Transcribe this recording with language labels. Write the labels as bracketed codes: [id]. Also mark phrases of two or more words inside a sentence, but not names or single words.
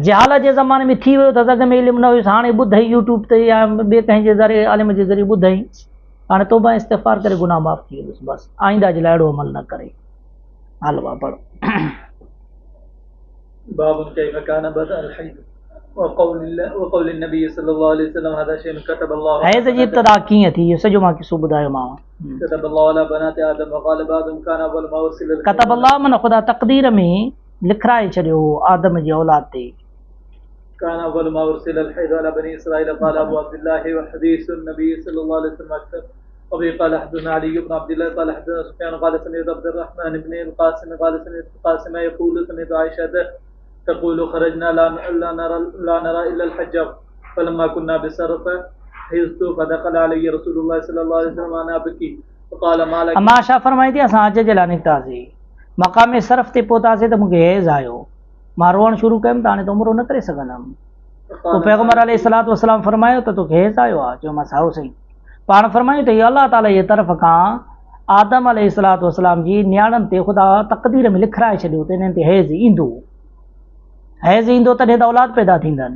[sd] जहालत जे ज़माने में थी वियो त अॻ में इल्मु न हुयुसि, हाणे ॿुधई यूट्यूब ते या ॿिए कंहिंजे ज़रिए आलिम जे ज़रिए ॿुधई, हाणे तौबा इस्तिग़फ़ार करे गुनाह माफ़ थी वेंदुसि, बसि आईंदा जे लाइ अहिड़ो अमल न करे। हल वाह पढ़। [ar] باب كيف كان بدء الحيض وقول النبي صلى الله عليه وسلم هذا شيء كتبه الله [sd] हैज़ जी इब्तिदा कीअं थी, इहो सॼो मां किसो ॿुधायोमांव। [ar] كتبه الله على بنات آدم وقال بعضهم كان أول ما أرسل ال [sd] कतबल्लाहु माना ख़ुदा तक़दीर में लिखराए छॾियो आदम जी औलाद ते। [ar] كان أول ما أرسل الحيض على بني إسرائيل قال أبو عبد الله وحديث النبي صلى الله عليه وسلم أكثر أبي قال حدثنا علي بن عبد الله قال حدثنا سفيان قال سمعت عبد الرحمن بن القاسم قال سمعت القاسم يقول سمعت عائشة تقول خرجنا لا نرى إلا الحج فلما كنا بسرف حضت فدخل علي رسول الله صلى الله عليه وسلم وأنا أبكي فقال ما لك. [sd] अम्मा आयशा फरमाई थी असां हज जे लाइ निकितासीं, मक़ाम सरफ़ ते पहुतासीं त मूंखे हैज़ आयो, मां रोअण शुरू कयुमि त हाणे त उमिरो न करे सघंदमि। पोइ पैगम्बर [ar] عليه الصلاة والسلام [sd] फरमायो त तोखे हैज़ आयो आहे, चयोमांसि हाओ सही। पाण फरमायूं त इहो अलाह ताला जे तरफ़ खां आदम [ar] عليه الصلاة والسلام [sd] जी नियाणनि ते ख़ुदा तक़दीर में लिखराए छॾियो त इन्हनि ते हैज़ ईंदो, हैज़ ईंदो तॾहिं त औलाद पैदा थींदनि।